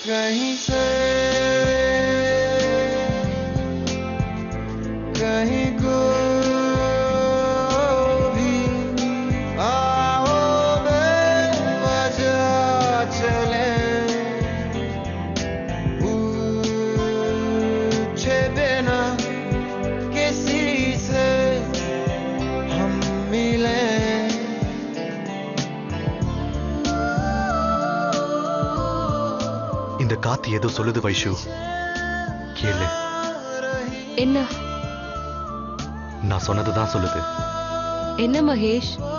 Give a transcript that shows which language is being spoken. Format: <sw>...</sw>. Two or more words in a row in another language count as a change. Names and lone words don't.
<hi>कहीं से कहीं को भी आओ बेवजह चले पूछे बिना किसी से हम मिले</hi> <ta>இந்த காத்து ஏதோ சொல்லுது வைஷு, கேளு. என்ன நான் சொன்னதுதான் சொல்லுது. என்ன மகேஷ்?</ta>